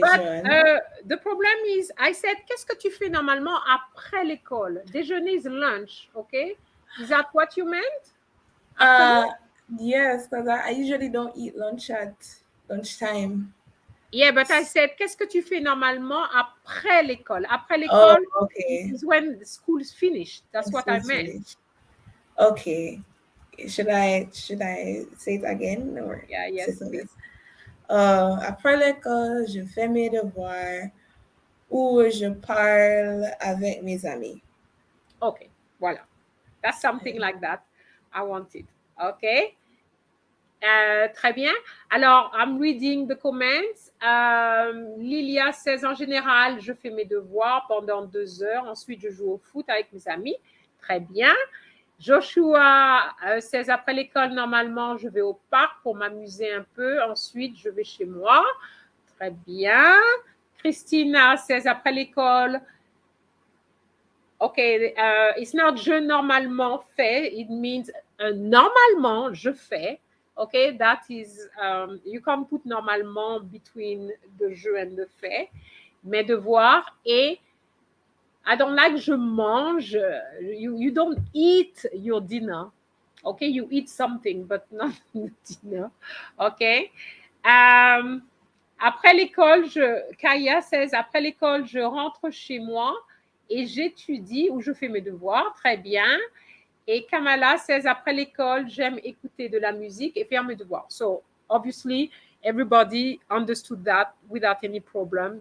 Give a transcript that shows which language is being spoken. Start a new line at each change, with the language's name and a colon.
English: But the problem is, I said,
French: qu'est-ce que tu fais normalement après l'école?
English: Déjeuner is lunch, okay? Is that what you meant? Yes, because I usually don't eat lunch at lunchtime. Yeah, but I said,
French: qu'est-ce que tu fais normalement après l'école? Après l'école
English: is when the school is finished. That's what I meant. Finished. Okay. Should I say it again? Or yeah, yes, please.
French: Après l'école, je fais mes devoirs ou je parle avec mes amis. Okay, voilà.
English: That's something like that. I want it. Okay.
French: Très bien.
English: Alors, I'm reading the comments.
French: Lilia says, en général, je fais mes devoirs pendant 2 heures. Ensuite, je joue au foot avec mes amis. Très bien. Joshua says, après l'école, normalement, je vais au parc pour m'amuser un peu. Ensuite, je vais chez moi. Très bien. Christina says, après l'école,
English: okay, it's not
French: je normalement fais.
English: It means
French: normalement, je fais.
English: Okay, that is, you can put normalement between the je and the fait.
French: Mes devoirs et
English: I don't like
French: je mange.
English: You don't eat your dinner. Okay, you eat something, but not dinner. Okay.
French: Après l'école, Kaya says, après l'école, je rentre chez moi et j'étudie ou je fais mes devoirs. Très bien. Et Kamala says, après l'école, j'aime écouter de la musique et faire mes devoirs.
English: So, obviously, everybody understood that without any problem.